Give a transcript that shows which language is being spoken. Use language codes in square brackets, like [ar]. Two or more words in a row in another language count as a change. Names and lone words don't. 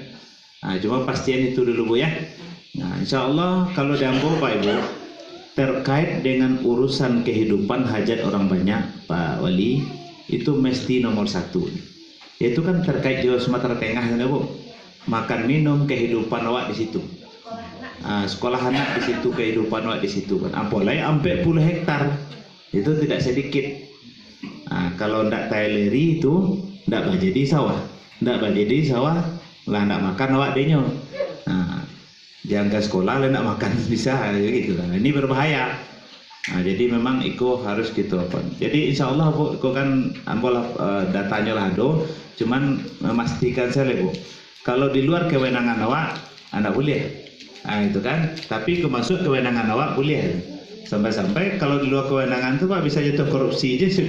[id] Cuma pastian itu dulu Bu ya. Nah, [ar] إن شاء الله [id] kalau diambil Pak Ibu terkait dengan urusan kehidupan hajat orang banyak Pak Wali itu mesti nomor 1. Itu kan terkait Jawa Sumatera Tengah kan Bu. Makan minum kehidupan awak di situ. Sekolah anak di situ kehidupan awak di situ kan. Apalagi sampai 10 hektar itu tidak sedikit. [min] Kalau ndak taileri itu ndak jadi sawah, ndak jadi sawah lah ndak makan awak denyo. [id] Jangan ke sekolah lah ndak makan bisa gitu kan. Ini berbahaya. Jadi memang itu harus gitu apa. Jadi [ar] إن شاء الله [id] Bu, itu kan ambil datanya lah do. Cuman memastikan saya Bu. Kalau di luar kewenangan awak, anda boleh. Itu kan. Tapi kemasuk kewenangan awak boleh. Sampai-sampai kalau di luar kewenangan itu Pak bisa jatuh korupsi aja sih Bu.